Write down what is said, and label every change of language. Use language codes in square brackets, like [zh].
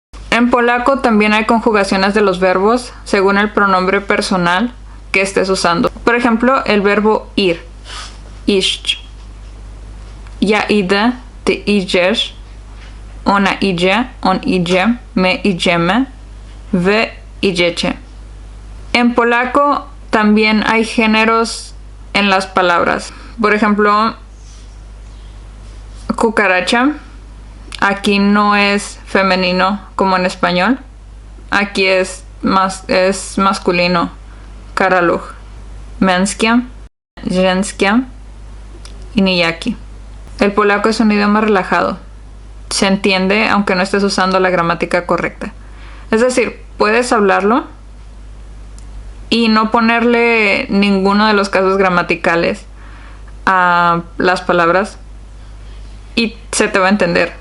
[es] En polaco también hay conjugaciones de los verbos según el pronombre personal que estés usando. Por ejemplo, el verbo ir, iść. [pl] Ja idę, ty idziesz, ona idzie, on idzie, my idziemy, wy idziecie. [es] En polaco también hay géneros en las palabras. Por ejemplo, cucaracha. Aquí no es femenino como en español. Aquí es masculino. Karaluch. [pl] Męskie, żeńskie y nijaki. [es] El polaco es un idioma relajado. Se entiende aunque no estés usando la gramática correcta. Es decir, puedes hablarlo y no ponerle ninguno de los casos gramaticales a las palabras y se te va a entender.